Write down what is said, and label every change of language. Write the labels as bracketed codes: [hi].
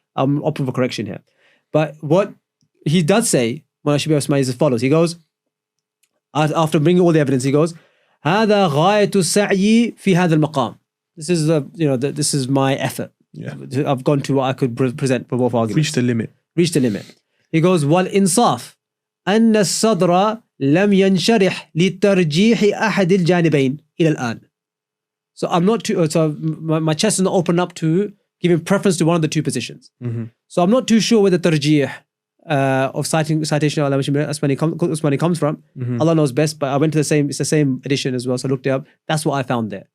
[en] I'm open for correction here. But what he does say, Molana Shabir Usmani, is as follows. He goes, after bringing all the evidence, he goes, [ar] هذا غاية السعي في هذا المقام. [en] This is this is my effort. Yeah. I've gone to what I could present for both arguments. Reach the limit. He goes, [ar] والإنصاف أن الصدر لم ينشرح لترجيح أحد الجانبين إلى الآن. [en] So I'm not too, so my chest is not open up to giving preference to one of the 2 positions. So I'm not too sure where the tarjih of citation of Usmani comes from. Allah knows best, but I went to it's the same edition as well, so I looked it up. That's what I found there.